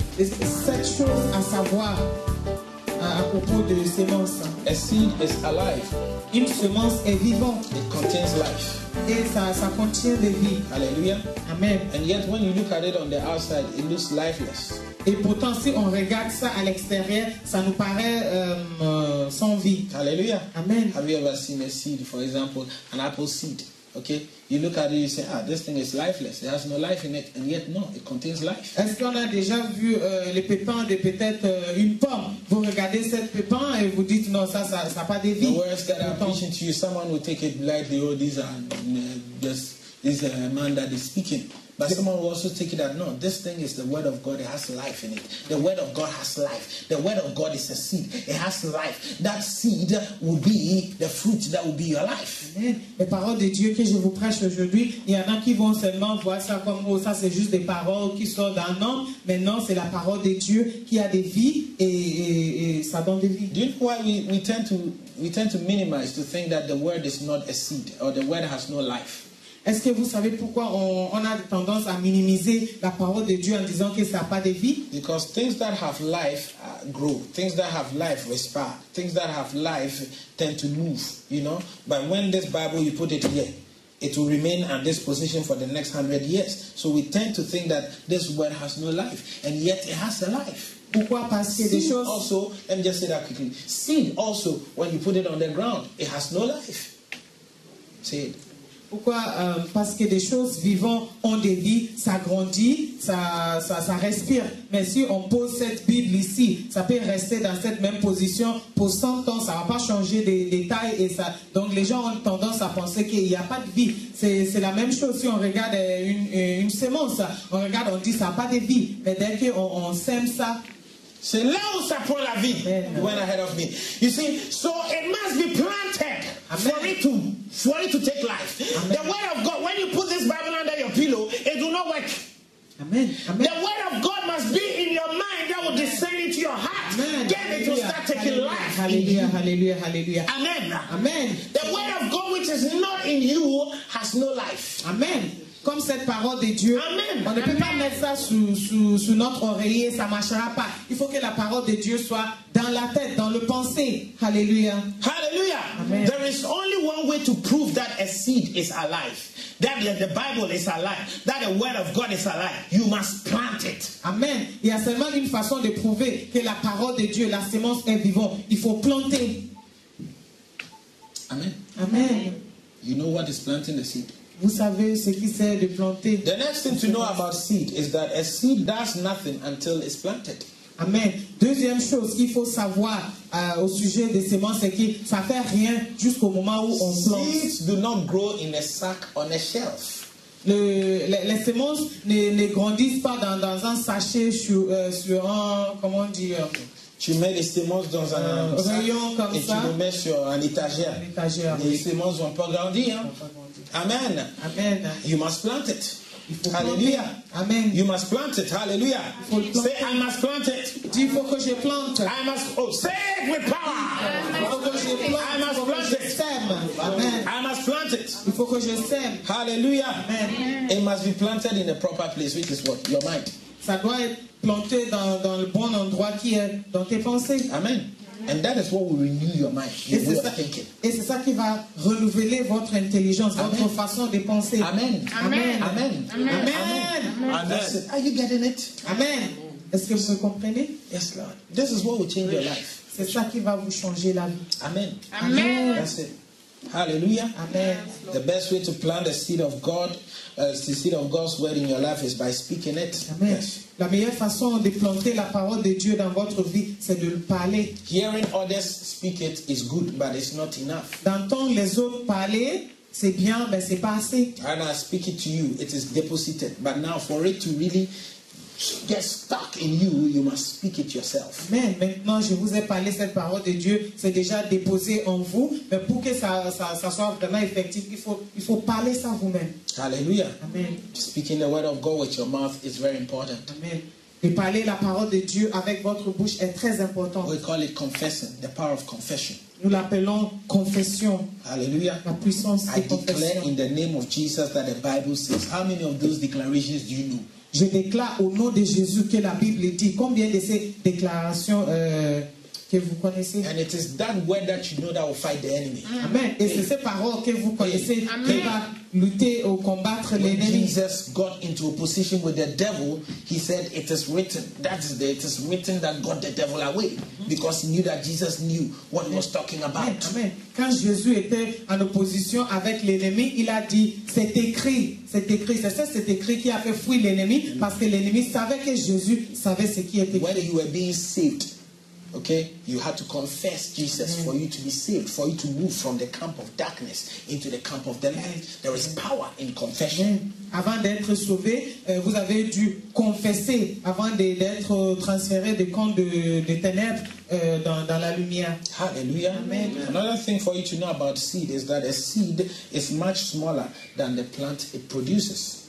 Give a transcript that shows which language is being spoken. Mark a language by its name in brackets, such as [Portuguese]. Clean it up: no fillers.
[French] Et 7 choses à savoir à propos de sémences. [English] A seed is alive. [French] Une semence est vivante [English] It contains life. [French] et ça contient de vie. Hallelujah. Amen. [English] And yet when you look at it on the outside, it looks lifeless. [French] Et pourtant, si on regarde ça à l'extérieur, ça nous paraît sans vie. Hallelujah. Amen. [English] Have you ever seen a seed, for example, an apple seed? Okay, you look at it, you say, this thing is lifeless. It has no life in it, and yet no, it contains life. [French] Est-ce qu'on a déjà vu les pépins de peut-être une pomme? Vous regardez cette pépin et vous dites non, ça n'a pas de vie. [English] The words that I'm preaching to you, someone will take it lightly. Oh, these are just this man that is speaking. But someone will also take it that no, this thing is the word of God. It has life in it. The word of God has life. The word of God is a seed. It has life. That seed will be the fruit that will be your life. Amen. [French] Les paroles de Dieu que je vous prêche aujourd'hui, il y en a qui vont seulement voir ça comme oh, ça c'est juste des paroles qui sortent d'un homme, mais non, c'est la parole de Dieu qui a des vies et ça donne des vies. [English] Do you know why we tend to minimize, to think that the word is not a seed or the word has no life? [French] Est-ce que vous savez pourquoi on a tendance à minimiser la parole de Dieu en disant que ça n'a pas de vie? [English] Because things that have life grow. Things that have life respire. Things that have life tend to move, you know. But when this Bible, you put it here, it will remain at this position for the next 100 years. So we tend to think that this word has no life, and yet it has a life. [French] Pourquoi? Parce que des choses... [English] Also, let me just say that quickly. Seed also, when you put it on the ground, it has no life. Say it. [French] Pourquoi? Parce que des choses vivantes ont des vies, ça grandit, ça respire. Mais si on pose cette Bible ici, ça peut rester dans cette même position pour 100 ans, ça ne va pas changer de taille. Et ça... Donc les gens ont tendance à penser qu'il n'y a pas de vie. C'est la même chose si on regarde une semence. On regarde, on dit ça n'a pas de vie. Mais dès qu'on sème ça, c'est là où ça prend la vie. [English] You went ahead of me. You see, so it must be planted for it to take life. Amen. The word of God, when you put this Bible under your pillow, it will not work. Amen. Amen. The word of God must be in your mind, that will descend into your heart. Amen. Then it will start taking life. Hallelujah, hallelujah, hallelujah. Amen. Amen. The word of God which is not in you has no life. Amen. [French] Comme cette parole de Dieu, Amen. On ne peut pas mettre ça sous notre oreiller, ça ne marchera pas. Il faut que la parole de Dieu soit dans la tête, dans le pensée. Hallelujah. Hallelujah. Amen. [English] There is only one way to prove that a seed is alive. That the Bible is alive. That the word of God is alive. You must plant it. Amen. [French] Il y a seulement une façon de prouver que la parole de Dieu, la sémence est vivante. Il faut planter. Amen. Amen. [English] You know what is planting the seed? [French] Vous savez ce qui c'est de planter. [English] The next thing to know about seed is that a seed does nothing until it's planted. Amen. [French] Deuxième chose qu'il faut savoir au sujet des semences, c'est que ça ne fait rien jusqu'au moment où on plante. [English] Seeds do not grow in a sack on a shelf. [French] Les semences ne grandissent pas dans un sachet sur un, comment dire, Tu mets les semences dans un rayon comme et ça, tu le mets sur un étagère. Les semences vont pas grandir. Hein? Amen. Amen. [English] You must plant it. Hallelujah. Amen. You must plant it. Hallelujah. Say, I must plant it. [French] Dis, il faut que je plante. [English] I must, say it with power. [French] Il faut que je plante. [English] I must plant it. [French] Sème. Amen. [English] I must plant it. [French] Il faut que je sème. Hallelujah. Amen. [English] It must be planted in a proper place, which is what? Your mind. [French] Ça doit être planté dans le bon endroit qui est dans tes pensées. Amen. [English] And that is what will renew your mind, your way of thinking. [French] Et c'est ça qui va renouveler votre intelligence, Amen. votre façon de penser. Amen. Amen. Amen. Amen. Amen. [English] That's it. Are you getting it? Amen. [French] Est-ce que vous me comprenez? [English] Yes, Lord. This is what will change your life. [French] C'est ça qui va vous changer la vie. Amen. Amen. That's it. Hallelujah. Amen. [English] The best way to plant the seed of God, the seed of God's word in your life is by speaking it. Amen. Yes. [French] La meilleure façon de planter la parole de Dieu dans votre vie, c'est de le parler. [English] Hearing others speak it is good, but it's not enough. [French] D'entendre les autres parler, c'est bien, mais c'est pas assez. [English] And I speak it to you, it is deposited. But now for it to really get stuck in you, you must speak it yourself. Amen. [French] Maintenant, je vous ai parlé cette parole de Dieu, c'est déjà déposé en vous, mais pour que ça soit vraiment effectif, il faut parler ça vous-même. Hallelujah. Amen. [English] Speaking the word of God with your mouth is very important. Amen. [French] Et parler la parole de Dieu avec votre bouche est très important. [English] We call it confessing, the power of confession. [French] Nous l'appelons confession. Hallelujah. La puissance [English] I [French] de [English] declare [French] confession. [English] in the name of Jesus that the Bible says. How many of those declarations do you know? [French] Je déclare au nom de Jésus que la Bible dit. Combien de ces déclarations que vous connaissez? [English] And it is that word that you know that will fight the enemy. Amen. [French] Et c'est ces paroles que vous connaissez qui va lutter ou combattre l'ennemi. [English] Jesus got into opposition with the devil, he said, it is written. It is written that got the devil away. Because he knew that Jesus knew what he was talking about. Amen. [French] Quand Jésus était en opposition avec l'ennemi, il a dit, c'est écrit. C'est écrit. C'est ça, c'est écrit qui a fait fuir l'ennemi. Parce que l'ennemi savait que Jésus savait ce qui était écrit. [English] When you were being saved, okay, you had to confess Jesus for you to be saved, for you to move from the camp of darkness into the camp of the light. There is power in confession. [French] Avant d'être sauvé, vous avez dû confesser avant d'être transféré du camp de ténèbres dans la lumière. Hallelujah. Amen. [English] Another thing for you to know about seed is that a seed is much smaller than the plant it produces.